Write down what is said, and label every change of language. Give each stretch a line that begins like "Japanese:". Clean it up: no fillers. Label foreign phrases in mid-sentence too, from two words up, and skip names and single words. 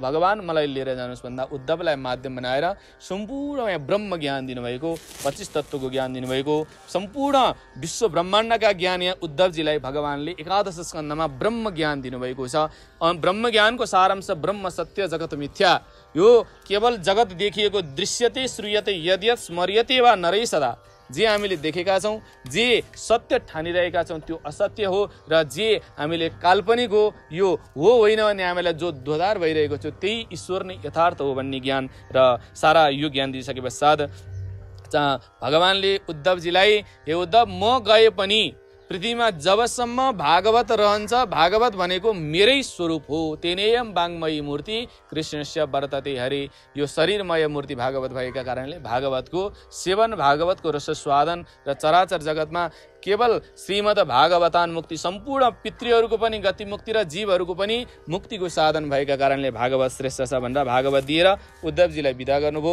Nepali: भगवान मलाई लिएर जानुहोस् भन्दा उद्धवलाई माध्यम बनाएर सम्पूर्ण ब्रह्म ज्ञान दिनुभएको, 25 तत्त्वको ज्ञान दिनुभएको, सम्पूर्ण विश्व ब्रह्माण्डका ज्ञान यहाँ उद्धवजीलाई भगवानले 11 स्कन्धमा ब्रह्म ज्ञान दिनुभएको छ। ब्रह्म ज्ञानको सारांश
Sanskrit: ब्रह्म सत्य जगत मिथ्या,
Nepali: यो केवल जगत देखिएको
Sanskrit: दृश्यते श्रूयते यद्यत् स्मर्यते वा नरै सदा,
Nepali: जे हामीले देखेका छौँ, जे सत्य ठानिरहेका छौँ त्यो असत्य हो, र जे हामीले काल्पनिक हो यो हो होइन भने हामीलाई जो दोधार भइरहेको छ त्यही ईश्वर नै यथार्थ हो भन्ने ज्ञान र सारा यो ज्ञान दिइसके पश्चात भगवानले उद्धवजीलाई, हे उद्धव म गए पनि पृथ्वीमा जबसम्म भागवत रहन्छ, भागवत भनेको मेरै स्वरूप हो,
Sanskrit: तेनेयम वाङ्मयी मूर्ति कृष्णस्य वर्तते हरे,
Nepali: यो शरीरमय मूर्ति भागवत भएका कारणले भागवतको सेवन, भागवतको रसस्वादन र चराचर जगतमा केवल श्रीमद् भागवतान मुक्ति, सम्पूर्ण पितृहरूको पनि गति मुक्ति र जीवहरूको पनि मुक्तिको साधन भएका कारणले भागवत श्रेष्ठ छ भनेर भागवत दिएर उद्धवजीलाई विदा गर्नुभयो।